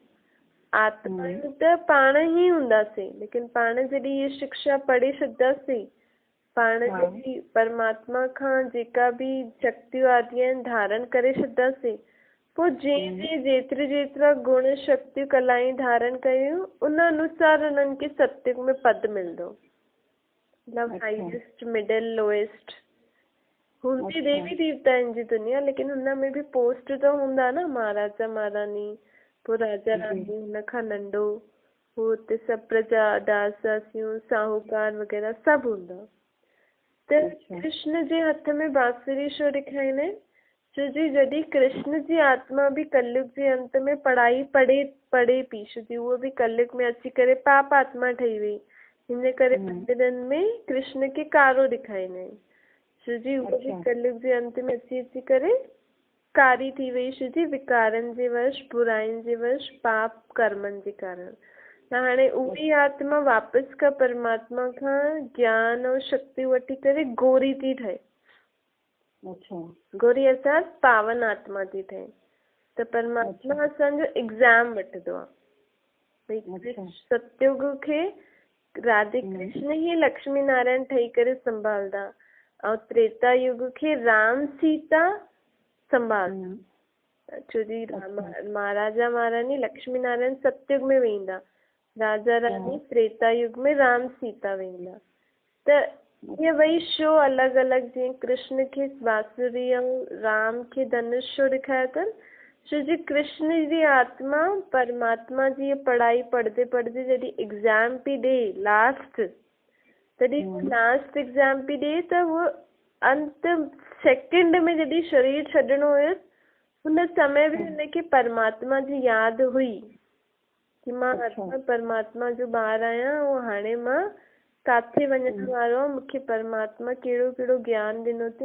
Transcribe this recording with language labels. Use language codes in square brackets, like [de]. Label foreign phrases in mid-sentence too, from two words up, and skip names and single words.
[sd] आत्मायूं त पाण ई हूंदासीं, लेकिन पाण जॾहिं इहा शिक्षा पढ़े छॾंदासीं, पाण जॾहिं परमात्मा खां जेका बि शक्तियूं आदि आहिनि धारण करे छॾंदासीं, पोइ जंहिं जेतिरा गुण शक्तियूं कलाऊं धारण कयूं उन अनुसार उन्हनि खे सतयुग में पद मिलंदो। मतलब [en] highest, middle, lowest [sd] हूंदी देवी देवताउनि जी दुनिया, लेकिन हुन में बि पोस्ट त हूंदा न, महाराजा महारानी, पोइ राजा रानी, हुन खां नंढो, पोइ हुते सभु प्रजा, दास दासियूं, साहूकार वग़ैरह सभु हूंदा। त कृष्ण जे हथ में बांसुरी छो ॾेखारींदा आहिनि? छो जी जॾहिं कृष्ण जी आत्मा बि कलयुग जे अंत में पढ़ाई पढ़े पई, छो जी उहो बि कलयुग में अची करे पाप आत्मा ठही वई, हिन करे मंदिरनि में कृष्ण खे कारो ॾेखारींदा आहिनि। छो जी उहो बि कलयुग जे अंत में अची करे कारी थी वई, छो जी विकारनि जे वश, बुराइनि जे वश, पाप कर्मनि जे कारण। त हाणे उही आत्मा वापसि खां परमात्मा खां ज्ञान ऐं शक्ति वठी करे गोरी थी ठहे। गोरी अर्थात पावन आत्मा थी ठहे। त परमात्मा असांजो एग्ज़ाम वठंदो आहे। भई सतयुग खे राधे कृष्ण ई लक्ष्मी नारायण ठही करे संभालंदा, ऐं त्रेता युग खे राम सीता संभालंदा। छो जी महाराजा महारानी लक्ष्मी नारायण सतयुग में वेंदा, राजा रानी त्रेता युग में राम सीता वेंदा। त ये वही शो अलॻि अलॻि, जीअं कृष्ण खे बांसुरी ऐं राम खे धनुष छो ॾेखारियो अथनि? छो जी कृष्ण जी आत्मा परमात्मा जी पढ़ाई पढ़दे पढ़दे जॾहिं एग्ज़ाम पई ॾे लास्ट, तॾहिं लास्ट एग्ज़ाम पई ॾे त उहो अंत सेकेंड में जॾहिं शरीर छॾिणो हुयुसि, हुन समय बि हुनखे परमात्मा जी यादि हुई कि मां आत्मा परमात्मा जो ॿार आहियां, ऐं हाणे मां काथे वञण वारो आहे, मूंखे परमात्मा कहिड़ो कहिड़ो ज्ञान ॾिनो अथई।